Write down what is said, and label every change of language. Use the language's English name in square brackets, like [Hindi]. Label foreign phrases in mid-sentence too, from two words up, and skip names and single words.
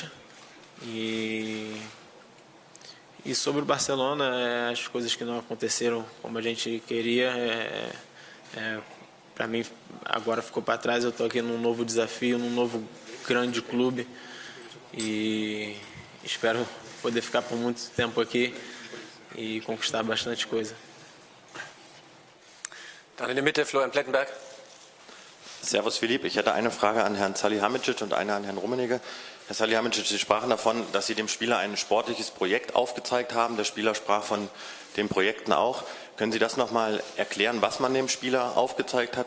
[Portuguese] E sobre o Barcelona, as coisas que não aconteceram como a gente queria, para mim agora ficou para trás. Eu estou aqui num novo desafio, num novo grande clube e espero poder ficar por muito tempo aqui e conquistar bastante coisa. [German] Dann in der Mitte Florian Plettenberg. Servus Philipp, ich hätte eine Frage an Herrn Salihamidzic und eine an Herrn Rummenigge. Herr Salihamidzic, Sie sprachen davon, dass Sie dem Spieler ein sportliches Projekt aufgezeigt haben. Der Spieler sprach von den Projekten auch. Können Sie das nochmal erklären, was man dem Spieler aufgezeigt hat?